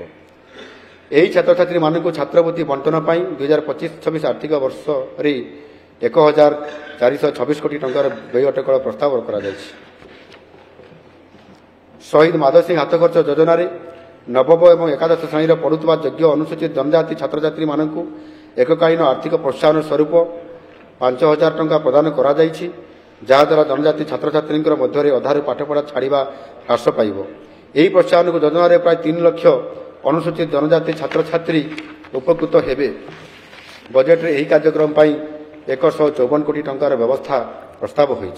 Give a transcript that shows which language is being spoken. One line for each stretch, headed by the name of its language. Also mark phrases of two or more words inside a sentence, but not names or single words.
Odia: ଏହି ଛାତ୍ର ଛାତ୍ରୀ ମାନଙ୍କ ଛାତ୍ରବୃତ୍ତି ବଣ୍ଟନ 2025-26 ଆର୍ଥିକ ବର୍ଷ 1,426 କୋଟି ଟଙ୍କାର ବ୍ୟୟ ଅଟକଳ ପ୍ରସ୍ତାବ କରା ଯାଉଛି। ଶହୀଦ ମାଧବ ସିଂହ ହାତ ଖର୍ଚ୍ଚ ଯୋଜନା ନବମ ଏବଂ ଏକାଦଶ ଶ୍ରେଣୀ ପଢ଼ୁଆ ଯୋଗ୍ୟ ଅନୁସୂଚିତ ଜନଜାତି ଛାତ୍ର ଛାତ୍ରୀ ମାନଙ୍କ ଏକକାଳୀନ ଆର୍ଥିକ ପ୍ରୋତ୍ସାହନ ସ୍ୱରୂପ 5,000 ଟଙ୍କା ପ୍ରଦାନ କରା ଯାଉଛି। ଯାହାଦ୍ୱାରା ଜନଜାତି ଛାତ୍ରଛାତ୍ରୀଙ୍କ ମଧ୍ୟରେ ଅଧାରୁ ପାଠପଢ଼ା ଛାଡ଼ିବା ହ୍ରାସ ପାଇବ। ଏହି ପ୍ରୋତ୍ସାହନକୁ ଯୋଜନାରେ ପ୍ରାୟ 3 ଲକ୍ଷ ଅନୁସୂଚିତ ଜନଜାତି ଛାତ୍ରଛାତ୍ରୀ ଉପକୃତ ହେବେ। ବଜେଟ୍ରେ ଏହି କାର୍ଯ୍ୟକ୍ରମ ପାଇଁ 154 କୋଟି ଟଙ୍କାର ବ୍ୟବସ୍ଥା ପ୍ରସ୍ତାବ ହୋଇଛି।